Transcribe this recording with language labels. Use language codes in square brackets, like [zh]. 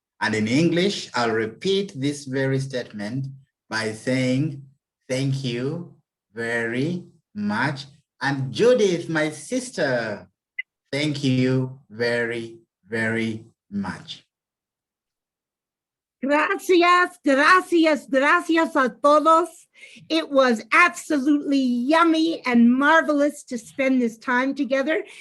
[en] And in English, I'll repeat this very statement by saying, thank you very much. And Judith, my sister, thank you very, very much. [es] Gracias, gracias, gracias a todos. [en] It was absolutely yummy and marvelous to spend this time together.